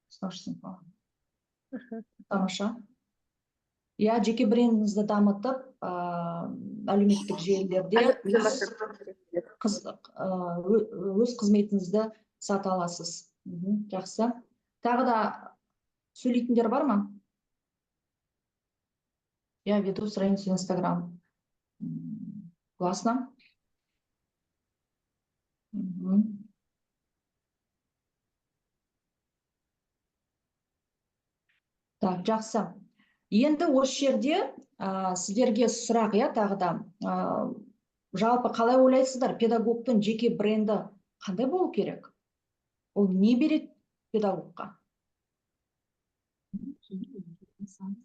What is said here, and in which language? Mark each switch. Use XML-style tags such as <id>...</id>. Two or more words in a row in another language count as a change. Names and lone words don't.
<kk>Тамаша. Я жеке брендіңізді дамытып, әлеуметтік желілерде өз қызметіңізді сата аласыз. Жақсы. Тағы да сөйлейтіндер бар ма?</kk> <ru>Я веду страницу в Инстаграм. Классно. Так,</ru> <kk>жақсы. Енді осы жерде сіздерге сұрақ, тағы да. Жалпы қалай ойлайсыздар, педагогтың жеке бренді қандай болу керек? Ол не береді педагогқа?</kk>